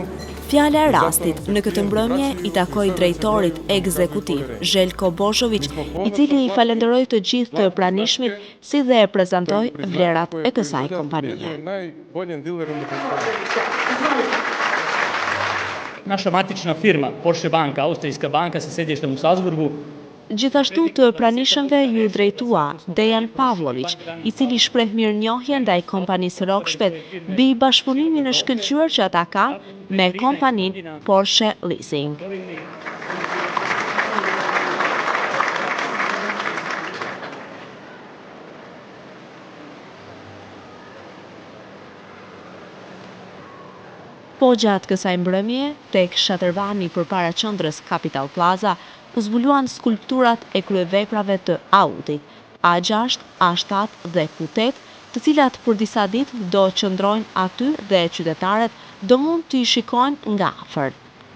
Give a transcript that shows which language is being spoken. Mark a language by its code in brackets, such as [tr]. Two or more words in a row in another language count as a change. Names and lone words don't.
[sq] Fjala e rastit në këtë mbrëmje i takoi drejtorit ekzekutiv Željko Božović, i cili i falenderoi të gjithë të pranishmit si dhe e prezantoi vlerat e kësaj kompanije. [sr] Naša matična firma, Porsche Banka, austrijska banka sa sedištem u Salzburgu, [sq] Gjithashtu të pranishmëve ju drejtua Dejan Pavlović, i cili shpreh mirënjohje ndaj kompanisë Rocksped mbi bashkëpunimin e shkëlqyer që ata kanë me kompaninë Porsche Leasing. Po gjatë kësaj mbrëmje, tek Shatërvani përpara qendrës Capital Plaza, u zbuluan skulpturat e kryeveprave të Audit, A6, A7 dhe Q8, të cilat për disa ditë do qëndrojnë aty dhe qytetarët do mund t'i shikojnë nga afër.